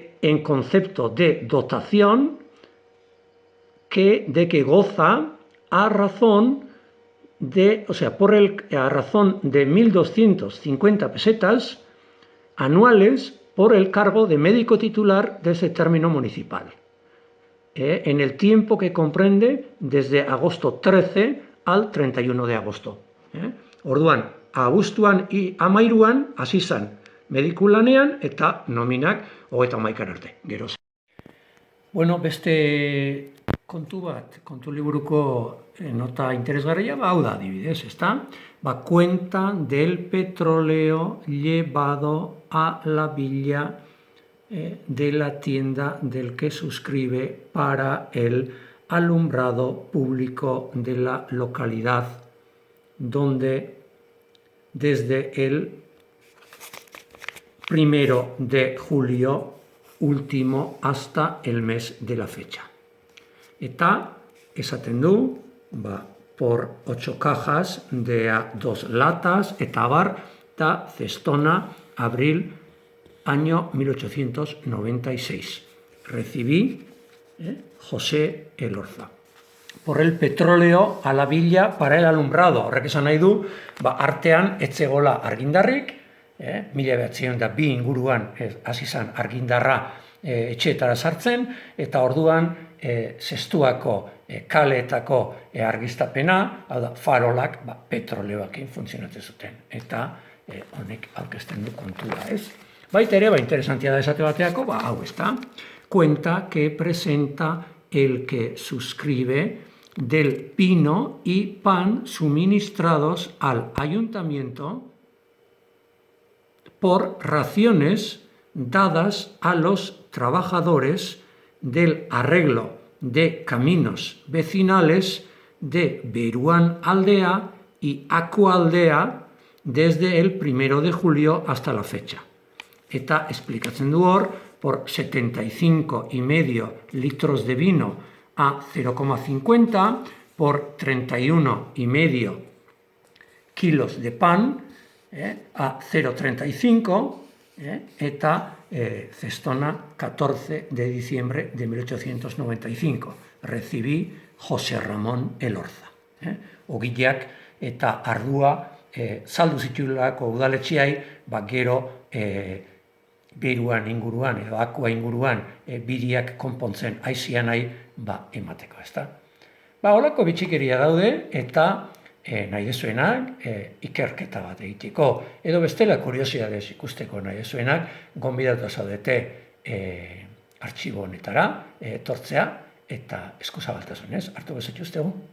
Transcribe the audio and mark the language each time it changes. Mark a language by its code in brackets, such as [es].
[es] En concepto de dotación de que goza a razón de, a razón de 1.250 pesetas anuales por el cargo de médico titular de ese término municipal, en el tiempo que comprende desde agosto 13 al 31 de agosto. [eu] Orduan, abuztuan amairuan hasi zen mediku lanean eta nominak 31 arte. Geroz. Bueno, beste kontu liburuko nota interesgarria, hau da adibidez, ezta? [es] Cuenta del petróleo llevado a la villa de la tienda del que suscribe para el alumbrado público de la localidad, donde desde el 1 de julio último hasta el mes de la fecha. [eu] Eta esaten du, [es] por 8 cajas de a 2 latas, [eu] eta bar, [es] eta Zestona, abril, año 1896. Recibí José Elorza. Por el petróleo a la villa para el alumbrado. [eu] Horrek esan nahi du, artean etzegola argindarrik, 1902 inguruan hasi zen argindarra etxeetara sartzen, eta orduan zestuako kaleetako argiztapena, hau da, farolak petroleoakin funtzionatzen zuten. Eta honek aurkezten du kontua, ez? Baita ere, interesantia da esate bateako, hau ez da, [es] cuenta que presenta el que suscribe del pino y pan suministrados al ayuntamiento por raciones dadas a los trabajadores del arreglo de caminos vecinales de Beruán Aldea y Akualdea desde el 1 de julio hasta la fecha. [eu] Eta explicatzen du hor, [es] por 75,5 litros de vino a 0,50, por 31,5 kilos de pan a 0,35, eta Zestona, 14 de diciembre de 1895. Recibí José Ramón Elorza. [eu] Ogileak eta ardua saldu zitulako udaletxeai, gero Beruan inguruan edo Akua inguruan biriak konpontzen aizian nahi emateko, ezta? Holako bitxikeria daude eta nahi dezuenak ikerketa bat egiteko edo bestela kuriosidadez ikusteko nahi dezuenak gonbidatu zaudete artxibo honetara etortzea eta eskuzabaltasunez hartu bezatuztegu.